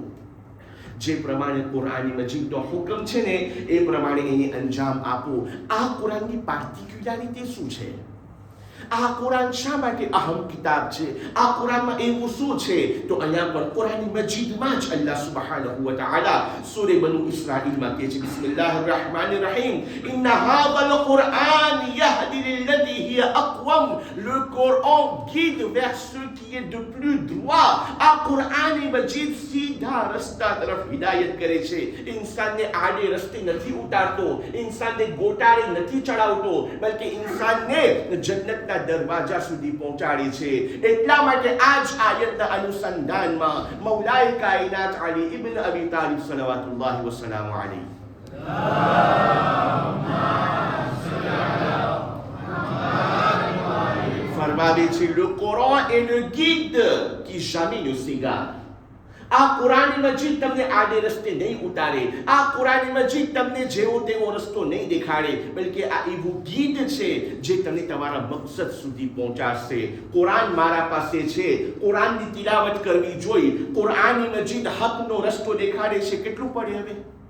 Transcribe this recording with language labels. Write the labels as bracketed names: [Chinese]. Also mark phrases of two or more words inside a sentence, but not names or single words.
[Gujarati] જે પ્રમાણે કુરાન મજીદનો હુકમ છે ને એ પ્રમાણે એને અંજામ આપો. આ કુરાનની પાર્ટિક્યુલારિટી શું છે? આ કુરાન શા માટે અહમ કિતાબ છે? આ કુરાનમાં એવું શું છે? તો અહીંયા પણ કુરાન મજીદમાં જ [Arabic] الله سبحانه وتعالى [Gujarati] સૂરે બનુ ઇસ્રાઈલમાં કહે છે [Arabic] بسم الله الرحمن الرحيم إن هذا القرآن يهدي للتي هي أقوم. [French] Le Coran guide vers ce qui est de plus droit. [Gujarati] આ કુરાન મજીદ સીધા રસ્તા તરફ હિદાયત કરે છે. ઇન્સાનને આડે રસ્તે નથી ઉતારતો, ઇન્સાનને ગોટાળે નથી ચડાવતો, બલકે ઇન્સાનને જન્નતના દરવાજા સુધી પહોંચાડે છે. એટલા માટે આ જ આયતના અનુસંધાનમાં [Urdu] مولائے کائنات [Gujarati] અલી ઇબ્ન અબી તાલિબ [Arabic] صلوات الله وسلامه عليه [Gujarati] ફરમાવે છે [French] le Coran est le guide qui jamais ne s'égare. [Gujarati] આ કુરાન મજીદ તમને આડે રસ્તે નહીં ઉતારે. આ કુરાન મજીદ તમને જેવો તેવો રસ્તો નહીં દેખાડે, બલકે આ એવું ગીત છે જે તમને તમારા મકસદ સુધી પહોંચાડશે. કુરાન મારા પાસે છે, કુરાનની તિલાવત કરવી જોઈએ, કુરાન મજીદ હકનો રસ્તો દેખાડે છે.